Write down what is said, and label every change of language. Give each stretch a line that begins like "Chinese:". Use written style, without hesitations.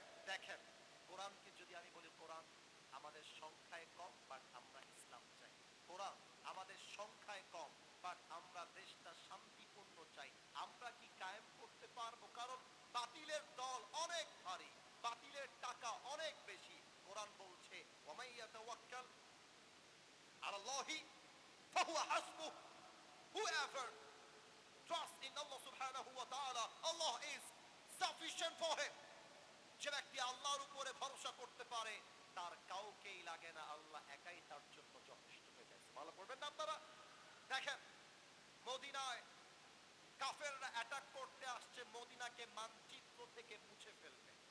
Bangla: দেখেন কোরআনকে যদি আমি বলি, কোরআন আমাদের সংখ্যায় কম বাট আমরা ইসলাম চাই। কোরআন আমাদের সংখ্যায় কম বাট আমরা দেশটা শান্তিপূর্ণ চাই। আমরা কি কায়েম করতে পারবো? কারণ বাতিলের দল অনেক ভারী, বাতিলের টাকা অনেক বেশি। কোরআন বলছে
Arabic: ওয়ামাই ইয়াতাওয়াক্কাল আলাল্লাহি ফাহুয়া হাসবুহ,
English: whoever trusts in Allah subhanahu wa ta'ala, Allah is sufficient for him.
Bangla: যে ব্যক্তি আল্লাহর উপরে ভরসা করতে পারে তার কাউকেই লাগে না, আল্লাহ একাই তার জন্য যথেষ্ট হয়ে যায়। ভালো করবেন না আপনারা? দেখেন মদিনায় কাফেররা অ্যাটাক করতে আসছে, মদিনাকে মানচিত্র থেকে মুছে ফেলবে।